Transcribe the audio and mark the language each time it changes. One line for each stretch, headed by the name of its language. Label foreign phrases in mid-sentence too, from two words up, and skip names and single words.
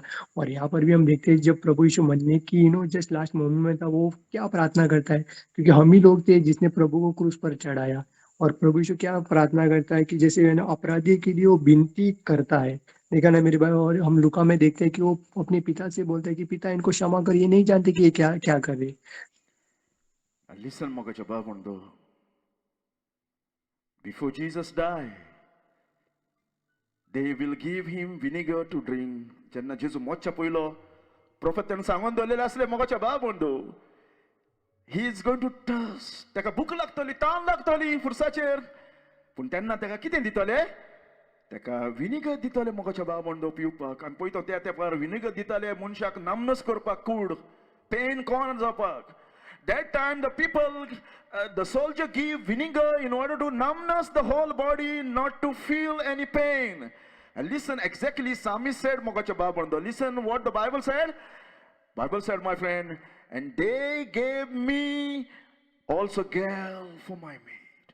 Hindi: और यहाँ पर भी हम देखते हैं जब प्रभु यीशु मरने की
English: just last moment
Hindi: में था, वो क्या प्रार्थना करता है, क्योंकि हम ही लोग थे जिसने प्रभु को क्रूस पर चढ़ाया। और प्रभु यीशु क्या प्रार्थना करता है कि जैसे अपराधी के लिए वो विनती करता है, देखा ना मेरे भाई। और हम लूका में देखते हैं कि वो अपने पिता से बोलता है कि पिता इनको क्षमा कर, ये नहीं जानते कि ये क्या क्या कर रहे।
English: Listen,
Konkani: मोगाच्या बाबुंडो.
English: Before Jesus died, they will give him vinegar to drink.
Konkani: जेन्ना जेजू मोच्चा पयलो प्रोफेटान सांगून दवरलेले आसले मोगाच्या बाबुंडो, he is going to thirst. ताका भूक लागतली, तान लागतली फुरसाचेर, पूण तेन्ना ताका कितें दितले? ताका विनेगर दितले मोगाच्या बाबुंडो पिवपाक. आनी पळयतो त्या तेंपार विनेगर दिताले मनशाक नामनस करपाक, कूड पेन कॉर्न जावपाक.
English: That time the people, the soldier give vinegar in order to numbness the whole body, not to feel any pain. And listen, exactly Psalmist said,
Konkani: मोगाच्या बाबुंडो,
English: listen what the Bible said. Bible said, my friend, and they gave me also gall for my meat.